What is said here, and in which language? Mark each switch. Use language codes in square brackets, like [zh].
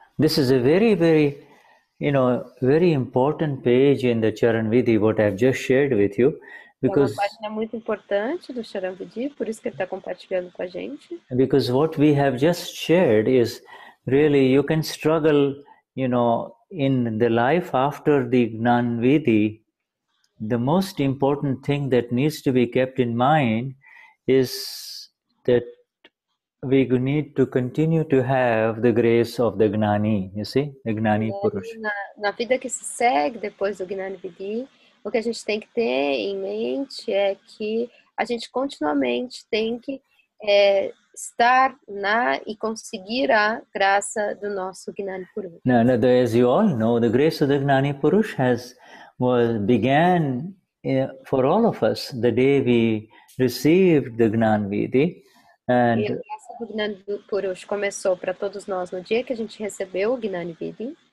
[en] This is a very, very, very important page in the Charan Vidhi, what I have just shared with you. Because, [pt] é uma página muito importante do Charan Vidhi, por isso que ele está compartilhando com a gente. [en] Because what we have just shared is really, you can struggle, in the life after the Gnan Vidhi, the most important thing that needs to be kept in mind is that we need to continue to have the grace of the Gnani, you see, the Gnani Purush. [pt] Na vida que se segue depois do Gnani Vidhi, o que a gente tem que ter em mente é que a gente continuamente tem que estar e conseguir a graça do nosso Gnani Purush. [en] Now, as you all know, the grace of the Gnani Purush began for all of us the day we received the Gnan Vidhi. [pt] E a graça do Gnani Purush começou para todos nós no dia que a gente recebeu o Gnani Vidhi.